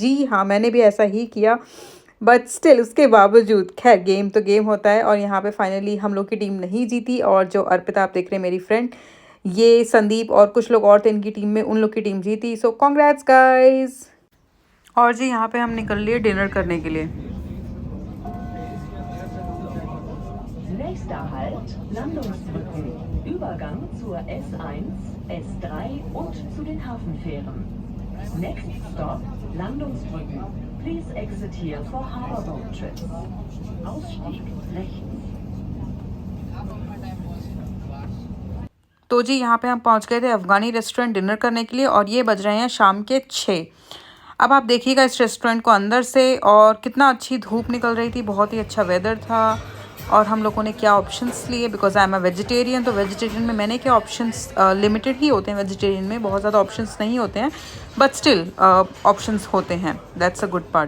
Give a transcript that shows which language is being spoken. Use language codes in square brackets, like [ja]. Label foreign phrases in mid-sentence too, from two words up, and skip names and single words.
[hi] जी हाँ, मैंने भी ऐसा ही किया, [en] but still [hi] उसके बावजूद खैर गेम तो गेम होता है। और यहाँ पे फाइनली हम लोग की टीम नहीं जीती, और जो अर्पिता आप देख रहे हैं मेरी फ्रेंड, ये संदीप और कुछ लोग और थे इनकी टीम में, उन लोग की टीम जीती। [en] so congrats guys. [hi] और जी यहाँ पे हम निकल लिए डिनर करने के लिए। [de] Nächster Halt, Landungsbrücken. Übergang zur S1, S3 und zu den Hafenfähren. [en] Next stop, Landungsbrücken. Please exit here for Harbourboat trips. [de] Ausstieg rechts. [hi] तो जी यहाँ पे हम पहुँच गए थे [en] Afghani restaurant [hi] डिनर करने के लिए, और ये बज रहे हैं शाम के 6। अब आप देखिएगा इस रेस्टोरेंट को अंदर से, और कितना अच्छी धूप निकल रही थी, बहुत ही अच्छा वेदर था। और हम लोगों ने क्या ऑप्शंस लिए, [en] because I am a vegetarian, [hi] तो वेजिटेरियन में मैंने क्या [en] options limited [hi] ही होते हैं, वेजिटेरियन में बहुत ज़्यादा ऑप्शंस नहीं होते हैं, [en] but still options [hi] होते हैं, [en] that's a good part.